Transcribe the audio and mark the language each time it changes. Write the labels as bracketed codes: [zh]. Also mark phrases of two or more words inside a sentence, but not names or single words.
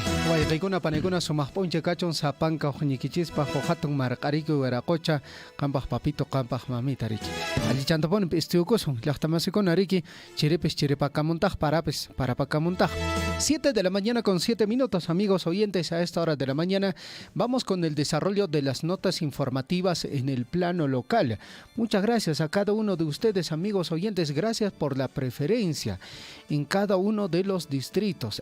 [qu] Guayqaykuna panekuna sumaq p'unchaw kachun sapanka huñikichispa hatun marq'ariykuy waraqucha qampaq papito qampaq mamita riki. Allichantapuni p'istiyukusun llaqtamasikuna riki chiripis chiripakamuntaq parapis parapakamuntaq. [es] 7 de la mañana con 7 minutos, amigos oyentes. A esta hora de la mañana vamos con el desarrollo de las notas informativas en el plano local. Muchas gracias a cada uno de ustedes, amigos oyentes. Gracias por la preferencia en cada uno de los distritos.